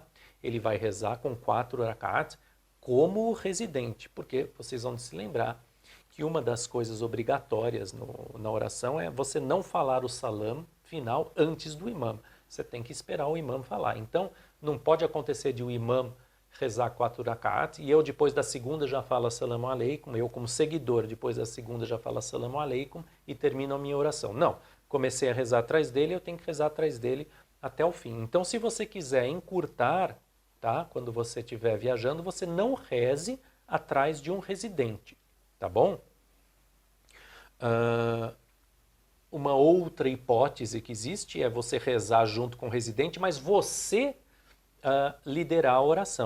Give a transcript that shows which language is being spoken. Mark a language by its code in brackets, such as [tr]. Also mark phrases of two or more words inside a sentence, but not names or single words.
[pt] Ele vai rezar com 4 rak'ats como residente, porque vocês vão se lembrar que uma das coisas obrigatórias na oração é você não falar o salam final antes do imam. Você tem que esperar o imam falar. Então, não pode acontecer de o imam rezar 4 rak'at e eu depois da segunda já falo [ar] السلام عليكم, [pt] eu como seguidor depois da segunda já falo [ar] السلام عليكم [pt] e termino a minha oração. Não, comecei a rezar atrás dele, eu tenho que rezar atrás dele até o fim. Então, se você quiser encurtar, tá? Quando você estiver viajando, você não reze atrás de um residente, tá bom? Uma outra hipótese que existe é você rezar junto com o residente, mas você liderar a oração.